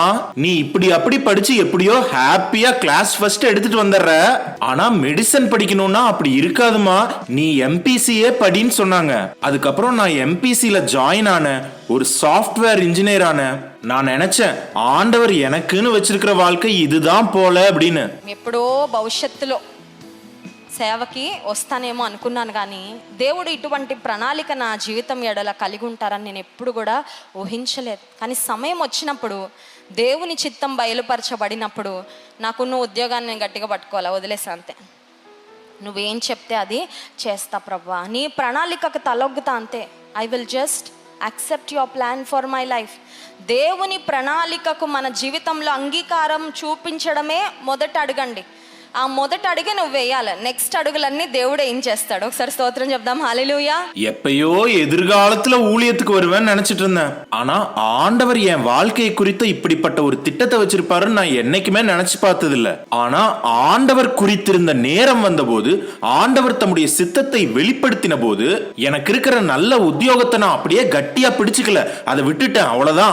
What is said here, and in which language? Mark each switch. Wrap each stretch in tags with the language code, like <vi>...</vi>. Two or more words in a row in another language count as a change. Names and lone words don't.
<ta>நீ இப்படி அப்படி படிச்சு எப்படியோ ஹாப்பியா</ta> <en>class first</en> <ta>எடுத்துட்டு வந்துடுற. ஆனா மெடிசன் படிக்கணும்னா அப்படி இருக்காதுமா, நீ எம்பிசியே படின்னு சொன்னாங்க. அதுக்கப்புறம் நான் எம்பிசில ஜாயின் ஆன, ஒரு</ta> <en>software engineer</en> <ta>ஆன. நான் நினைச்சேன் ஆண்டவர் எனக்குன்னு வச்சிருக்கிற வாழ்க்கை இதுதான் போல அப்படின்னு.</ta> <te>ఎప్పుడో భవిష్యత్తులో సేవకి వస్తానేమో అనుకున్నాను, కానీ దేవుడు ఇటువంటి ప్రణాళిక నా జీవితం ఎడల కలిగి ఉంటారని నేను ఎప్పుడు కూడా ఊహించలేదు. కానీ సమయం వచ్చినప్పుడు, దేవుని చిత్తం బయలుపరచబడినప్పుడు నాకున్న ఉద్యోగాన్ని నేను గట్టిగా పట్టుకోవాలా, వదిలేసా అంతే. నువ్వేం చెప్తే అది చేస్తా ప్రభువా, నీ ప్రణాళికకు తలొగ్గుతా అంతే.</te> <en>I will just accept your plan for my life.</en> <te>దేవుని ప్రణాళికకు మన జీవితంలో అంగీకారం చూపించడమే మొదట అడగండి. ఆ మొదట అడుగు నువ్వు వేయాలి, నెక్స్ట్ అడుగులన్నీ దేవుడు ఏం చేస్తాడు. ఒకసారి స్తోత్రం చెప్దాం. హల్లెలూయా.</te> <ta>எப்பயோ எதிர்காலத்துல ஊழியத்துக்கு வருவேன்னு நினைச்சிட்டு இருந்தேன். ஆனா ஆண்டவர் என் வாழ்க்கையை குறித்து இப்படிப்பட்ட ஒரு திட்டத்தை வச்சிருப்பாருன்னு நான் என்னைக்குமே நினைச்சு பார்த்தது இல்ல. ஆனா ஆண்டவர் குறித்திருந்த நேரம் வந்தபோது, ஆண்டவர் தம்முடைய சித்தத்தை வெளிப்படுத்தின போது, எனக்கு இருக்கிற நல்ல உத்தியோகத்தை நான் அப்படியே கட்டியா பிடிச்சுக்கல, அதை விட்டுட்டேன், அவ்வளவுதான்.</ta>